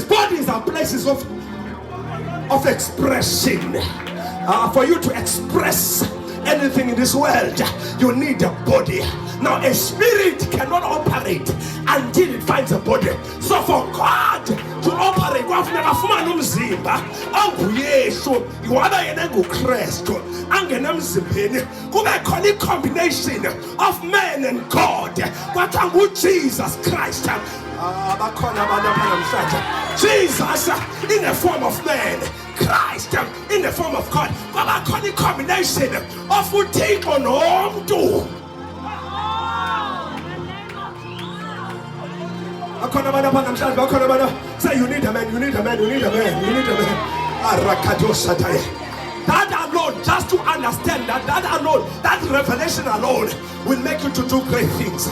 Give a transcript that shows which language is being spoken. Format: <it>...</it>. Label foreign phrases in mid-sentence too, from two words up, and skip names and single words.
<en>Bodies are places of expression. For you to express anything in this world, you need a body. Now a spirit cannot operate until it finds a body. So for God to operate,</en> <xh>kwafuneka afumane umzimba onguYesu, iwaba yena nguKristu angena emzimbeni, kube khona i-</xh> <en>combination of man and God,</en> <xh>kwathiwa nguJesus Christ. Bakhona abantu apha namhlanje,</xh> <en>Jesus in the form of man, Christ in the form of God.</en> <xh>Kwaba khona i-</xh> <en>combination of</en> <xh>uThixo nomntu.</xh> <en>Say you need a man, you need a man, you need a man, you need a man. That alone, just to understand that alone, that revelation alone will make you to do great things.</en>